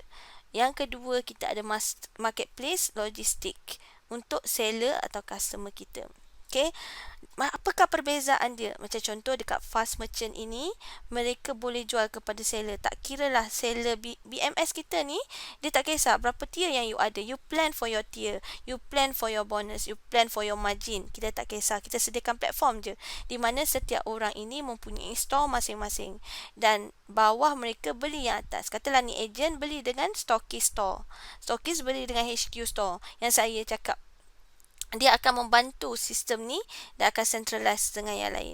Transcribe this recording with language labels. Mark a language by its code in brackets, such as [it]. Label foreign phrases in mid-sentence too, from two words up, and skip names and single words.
[ms] Yang kedua, kita ada marketplace logistik untuk seller atau customer kita. Okay, apakah perbezaan dia? Macam contoh dekat Fast Merchant ini, mereka boleh jual kepada seller. Tak kira lah seller BMS kita ni, dia tak kisah berapa tier yang you ada. [en] You plan for your tier, you plan for your bonus, you plan for your margin. [ms] Kita tak kisah, kita sediakan platform je, di mana setiap orang ini mempunyai store masing-masing. Dan bawah mereka beli yang atas. Katalah ni agent beli dengan [en] stockist store, [ms] stockist beli dengan HQ store. Yang saya cakap, dia akan membantu sistem ni dan akan centralize dengan yang lain.